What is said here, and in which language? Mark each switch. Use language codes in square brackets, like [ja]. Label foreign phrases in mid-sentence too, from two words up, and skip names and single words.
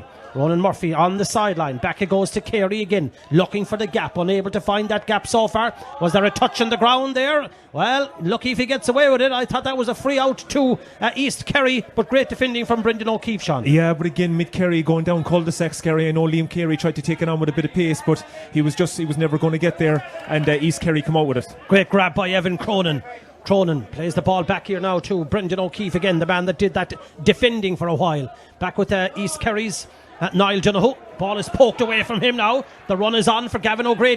[en] Ronan Murphy on the sideline. Back it goes to Kerry again, looking for the gap, unable to find that gap so far. Was there a touch on the ground there? Well, lucky if he gets away with it. I thought that was a free out to East Kerry, but great defending from Brendan O'Keefe, Sean. Yeah, but again, Mid-Kerry going down cul-de-sacs, Kerry. I know Liam Carey tried to take it on with a bit of pace, but he was never going to get there, and East Kerry come out with it. Great grab by Evan Cronin. Cronin plays the ball back here now to Brendan O'Keefe again, the man that did that defending for a while. Back with East Kerry's Niall Donoghue. Ball is poked away from him now. The run is on for Gavin O'Grady.